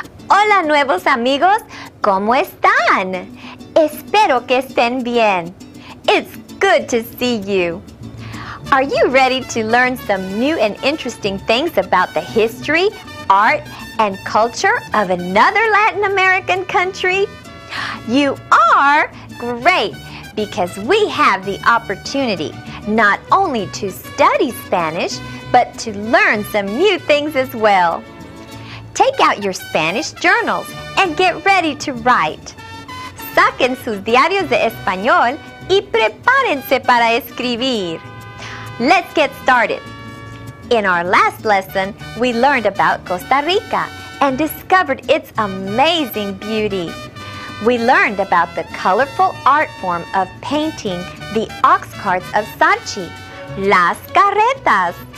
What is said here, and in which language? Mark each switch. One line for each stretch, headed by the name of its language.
Spanish: Hola, nuevos amigos, ¿cómo están? Espero que estén bien.
English: It's good to see you. Are you ready to learn some new and interesting things about the history, art, and culture of another Latin American country? You are? Great, because we have the opportunity not only to study Spanish, but to learn some new things as well. Take out your Spanish journals and get ready to write.
Spanish: Saquen sus diarios de español y prepárense para escribir.
English: Let's get started. In our last lesson, we learned about Costa Rica and discovered its amazing beauty. We learned about the colorful art form of painting the ox carts of Sachi, las carretas.